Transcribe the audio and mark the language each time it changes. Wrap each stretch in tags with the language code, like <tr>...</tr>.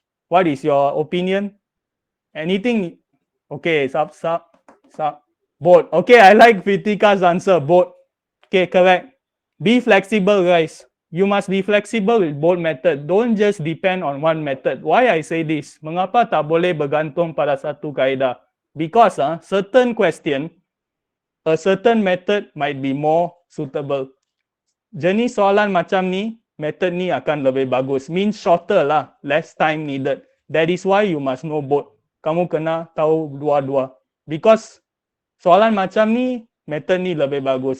<en>What is your opinion? Anything? Okay, both. Okay, I like Pritika's answer, both. Okay, correct. Be flexible, guys. You must be flexible with both methods. Don't just depend on one method. Why I say this?</en> <ms>Mengapa tak boleh bergantung pada satu kaedah?</ms> <en>Because certain question, a certain method might be more suitable.</en> <ms>Jenis soalan macam ni, method ni akan lebih bagus.</ms> <en>Means shorter lah, less time needed. That is why you must know both.</en> <ms>Kamu kena tahu dua-dua. Because soalan macam ni, method ni lebih bagus.</ms>